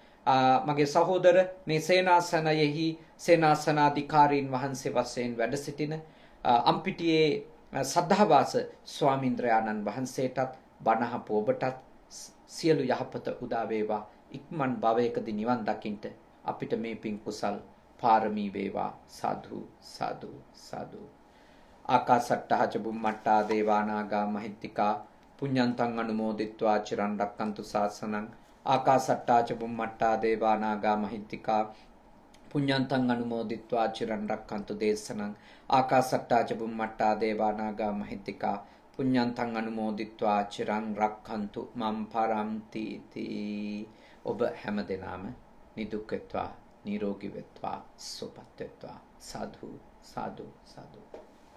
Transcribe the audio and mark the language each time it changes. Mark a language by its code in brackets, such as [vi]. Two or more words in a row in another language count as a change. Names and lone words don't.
[si] මගේ සහෝදර මේ සේනාසනයෙහි සේනාසනාධිකාරීන් වහන්සේ වශයෙන් වැඩ සිටින අම්පිටියේ සද්ධාවාස ස්වාමීන්ද්‍රයාණන් වහන්සේටත් බණහපු ඔබටත් සියලු යහපත උදා වේවා. ඉක්මන් භවයකදී නිවන් දකින්ට අපිට මේ පින් කුසල් පාරමී වේවා. සාදු සාදු සාදු. [pi] ආකාසට්ටා ච බුම්මට්ටා දේවානාගා මහිත්‍තිකා පුඤ්ඤන්තං අනුමෝදිත්වා චිරන් රක්칸තු ශාසනං. ආකාසට්ටා ච බුම්මට්ටා දේවානාගා මහිත්‍තිකා පුඤ්ඤන්තං අනුමෝදිත්වා චිරන් රක්칸තු දේශනං. ආකාසට්ටා ච බුම්මට්ටා දේවානාගා මහිත්‍තිකා පුඤ්ඤන්තං අනුමෝදිත්වා චිරන් රක්칸තු මම් පරම්ති තී. [si] ඔබ හැම දෙනාම නිදුක් වෙත්වා, නිරෝගී වෙත්වා, සුවපත් වෙත්වා. සාදු සාදු සාදු.